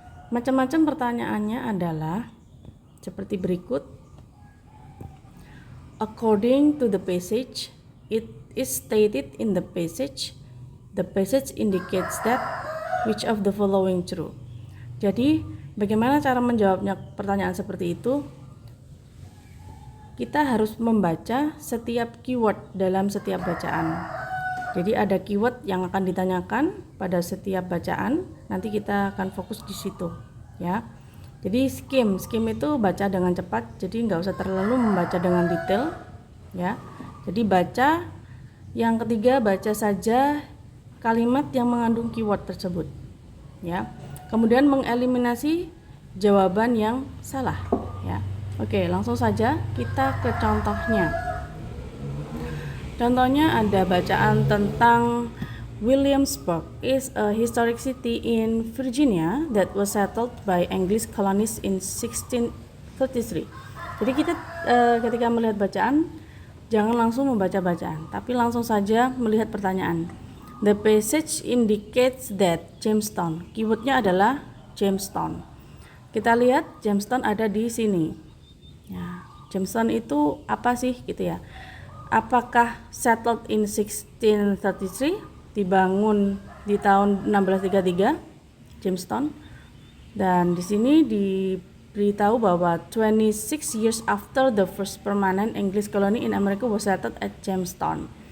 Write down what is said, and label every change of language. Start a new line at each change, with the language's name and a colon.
Indonesian: Macam-macam pertanyaannya adalah seperti berikut.
English: According to the passage, it is stated in the passage indicates that which of the following true.
Indonesian: Jadi, bagaimana cara menjawabnya pertanyaan seperti itu? Kita harus membaca setiap keyword dalam setiap bacaan. Jadi ada keyword yang akan ditanyakan pada setiap bacaan. Nanti kita akan fokus di situ, ya. Jadi skim itu baca dengan cepat, jadi nggak usah terlalu membaca dengan detail, ya. Jadi baca, yang ketiga baca saja kalimat yang mengandung keyword tersebut, ya. Kemudian mengeliminasi jawaban yang salah, ya. Oke, langsung saja kita ke contohnya. Contohnya ada bacaan tentang
English: Williamsburg is a historic city in Virginia that was settled by English colonists in 1633.
Indonesian: Jadi kita ketika melihat bacaan jangan langsung membaca bacaan, tapi langsung saja melihat pertanyaan.
English: The passage indicates that Jamestown.
Indonesian: Keywordnya adalah Jamestown. Kita lihat Jamestown ada di sini. Ya, Jamestown itu apa sih gitu ya? Apakah
English: settled in 1633?
Indonesian: Dibangun di tahun 1633 Jamestown, dan di sini diberitahu bahwa
English: 26 years after the first permanent English colony in America was settled at Jamestown.